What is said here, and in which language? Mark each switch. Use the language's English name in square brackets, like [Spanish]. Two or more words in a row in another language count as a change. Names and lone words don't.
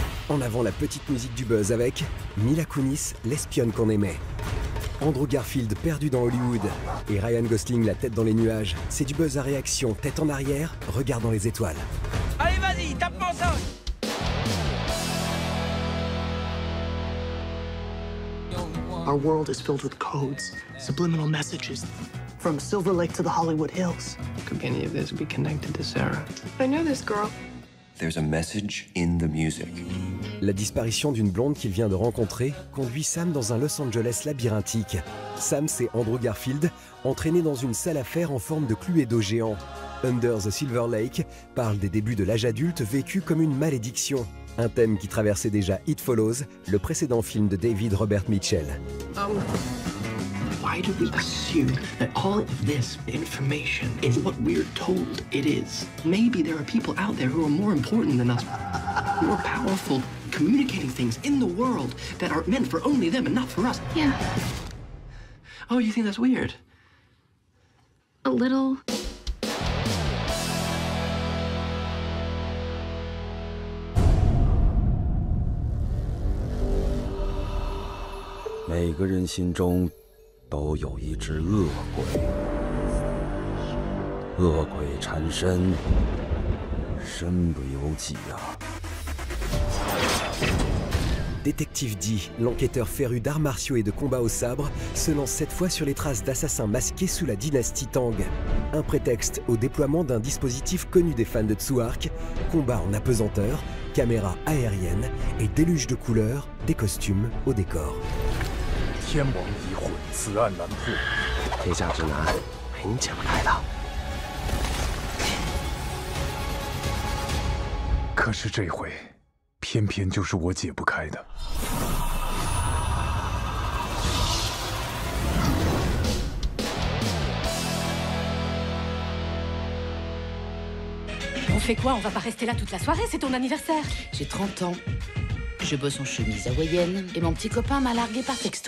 [French] En avant la petite musique du buzz avec Mila Kunis, l'espionne qu'on aimait. Andrew Garfield perdu dans Hollywood et Ryan Gosling la tête dans les nuages. C'est du buzz à réaction, tête en arrière, regard dans les étoiles. Allez, vas-y, tape-moi ça. [English] Our world is filled with codes, subliminal messages, from Silver Lake to the Hollywood Hills. Could any of this be connected to Sarah? I know this girl. There's a message in the music. [French] La disparition d'une blonde qu'il vient de rencontrer conduit Sam dans un Los Angeles labyrinthique. Sam, c'est Andrew Garfield, entraîné dans une salle à fer en forme de Cluedo géant. Under the Silver Lake parle des débuts de l'âge adulte vécu comme une malédiction. Un thème qui traversait déjà It Follows, le précédent film de David Robert Mitchell. [English] Why do we assume that all of this information is what we're told it is? Maybe there are people out there who are more important than us, more powerful, communicating things in the world that are meant for only them and not for us. Yeah. Oh, you think that's weird? A little. Every person's [Chinese] 心中都有一只恶鬼，恶鬼缠身，身不由己啊。 [French] Détective D, l'enquêteur féru d'arts martiaux et de combats au sabre, se lance cette fois sur les traces d'assassins masqués sous la dynastie Tang. Un prétexte au déploiement d'un dispositif connu des fans de Tsuark, combat en apesanteur, caméra aérienne et déluge de couleurs, des costumes au décor. [Chinese] 天网已混，此案难破。天下之难，没你解不开的。可是这回，偏偏就是我解不开的。 [French] On fait quoi? On va pas rester là toute la soirée, c'est ton anniversaire. J'ai 30 ans. Je bosse en chemise hawaïenne et mon petit copain m'a largué par texto.